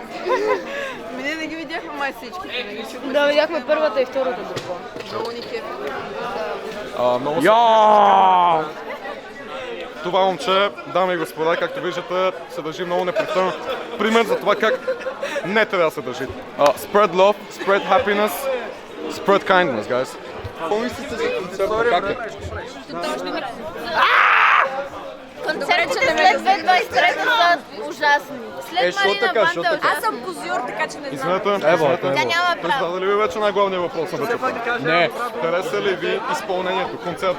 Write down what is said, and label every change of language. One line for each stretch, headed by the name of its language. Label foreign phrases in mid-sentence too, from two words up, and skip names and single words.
Bulgarian: Ние не ги видяхме май всички. Да, видяхме първата и втората група. Много ни кефи. Много се... Това момче, дами и господа, както виждате, се държи много непристойно. Пример за това как не трябва да се държи.
English: Spread love, spread happiness, spread kindness, guys.
Bulgarian: Какво мислите за концерта? Как е? Концертите след 2023 са ужасни. След Марина Банда. Аз съм позор, така че не знам. Извинете, Тя няма право. зададе ли ви вече най-главният въпрос на вечерта? Не. Хареса ли ви изпълнението, концерта?